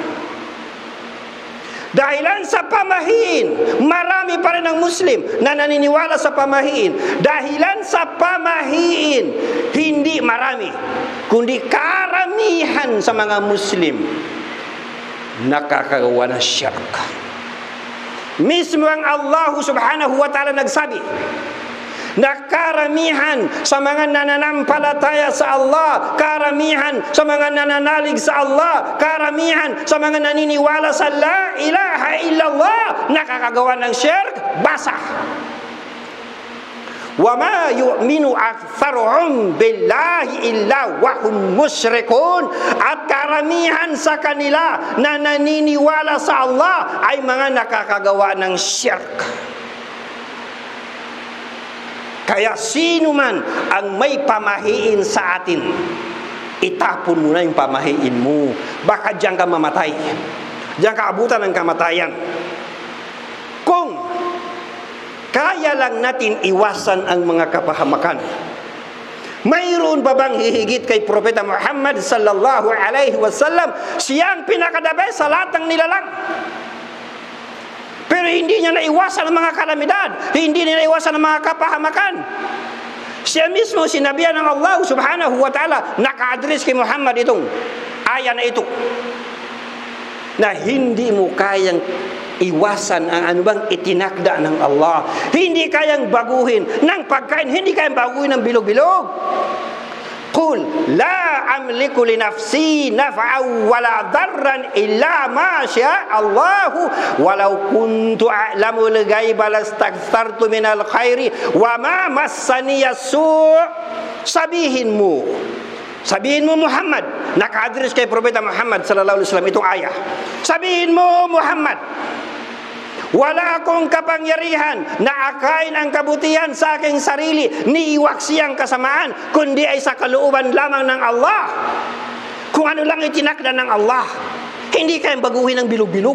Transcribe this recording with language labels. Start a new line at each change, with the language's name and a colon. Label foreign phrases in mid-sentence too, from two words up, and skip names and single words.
Filipino: Dahilan sa pamahiin, marami pa rin ang Muslim na naniniwala sa pamahiin. Dahilan sa pamahiin, hindi marami, kundi karamihan sa mga Muslim nakakagawa ng syirk. Mismo ang Allah
Arabic: سبحانه وتعالى
Filipino: nagsabi na karamihan sa mga nananampalataya sa Allah, karamihan sa mga nananalig sa Allah, karamihan sa mga naniniwala sa
Arabic: لا إله إلا الله,
Filipino: nakakagawa ng syirk. Basa.
Arabic: وما يؤمن أكثرهم بالله إلا وهم مشركون.
Filipino: At karamihan sa kanila na naniniwala sa Allah ay mga nakakagawa ng syirk. Kaya sino man ang may pamahiin sa atin, itapon mo na yung pamahiin mo. Baka diyan ka mamatay. Diyan ka abutan ng kamatayan. Kung kaya lang natin iwasan ang mga kapahamakan, mayroon ba bang hihigit kay Propeta Muhammad
Arabic: صلى الله عليه وسلم?
Filipino: Siya ang pinakadabe sa lahat ng nilalang. Pero hindi niya naiwasan ang mga kalamidad, hindi niya naiwasan ang mga kapahamakan. Siya mismo sinabihan ng Allah
Arabic: سبحانه وتعالى,
Filipino: naka-address kay Muhammad itong aya na ito, na hindi mo kayang iwasan ang anubang itinakda ng Allah. Hindi kayang baguhin ng pagkain, hindi kayang baguhin ng bilog-bilog.
Arabic: قل لا أملك لنفسي نفعا ولا ضرا إلا ما شاء الله ولو كنت أعلم الغيب لاستكثرت من الخير وما مسني السوء'.
Filipino: Sabihin mo Muhammad, naka-address kay Propeta Muhammad
Arabic: صلى الله عليه وسلم
Filipino: itong ayah. Sabihin mo Muhammad, wala akong kapangyarihan na akain ang kabutihan sa aking sarili, ni iwaksi ang kasamaan, kundi ay sa kalooban lamang ng Allah. Kung ano lang itinakda ng Allah, hindi kayang baguhin ng bilog-bilog.